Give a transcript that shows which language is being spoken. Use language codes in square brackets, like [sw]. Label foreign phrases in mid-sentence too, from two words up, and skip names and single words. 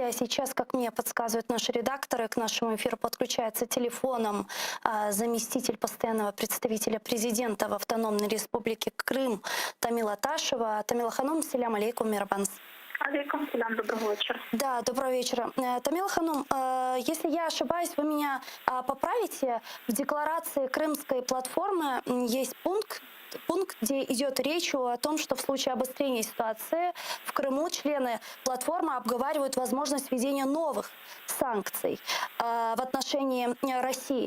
[ru] Сейчас, как мне подсказывают наши редакторы, к нашему эфиру подключается телефоном заместитель постоянного представителя президента в Автономной Республике Крым Тамила Ташева. [crh] Тамила Ханум, селям алейкум, мирабанс. Алейкум селям, [ru] доброго вечера. Да, доброго вечера. Тамила Ханум, если я ошибаюсь, вы меня поправите. В декларации Крымской платформы есть пункт, где идет речь о том, что в случае обострения ситуации в Крыму члены платформы обговаривают возможность введения новых санкций в отношении России.